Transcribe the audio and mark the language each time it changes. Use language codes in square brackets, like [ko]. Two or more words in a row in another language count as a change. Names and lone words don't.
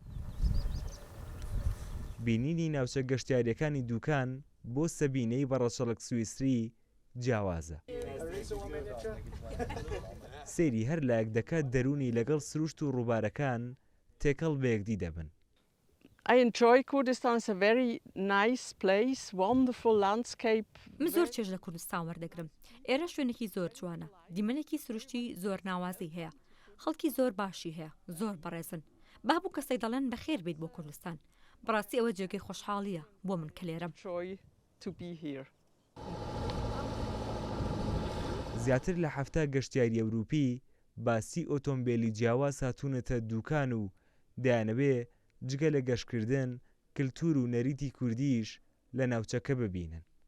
[ckb] بینینی ناوچە گەشتیاریەکانی دوکان بۆ سەبینەی بەڕەچەڵک سویسری جیاوازە. سێری هەر لایەک دەکات دەرونی لەگەڵ سروشت و ڕووبارەکان تێکەڵ بەیەکدی دەبن. [en] I enjoy Kurdistan. It's a very nice place, wonderful landscape. [ckb] من زۆر چێژ لە کوردستان وەردەگرم. ئێرە شوێنێکی زۆر جوانە. دیمەنێکی سروشتی زۆر ناوازی هەیە. خەڵکی زۆر باشی هەیە، زۆر بەڕێزن. با بوو کەسەی دەڵێن بەخێر بیت بۆ کوردستان. بەڕاستی ئەوە جێگەی خۆشحاڵیە بۆ من کە لێرەم. زیاتر لە 7 گەشتیاری ئەوروپی باسی ئۆتۆمبیلی جیاواز هاتوونەتە دوکان و دایانەوێ جگە لە گەشتکردن کللتور و نەریتی کوردیش لە ناوچەکە ببینن.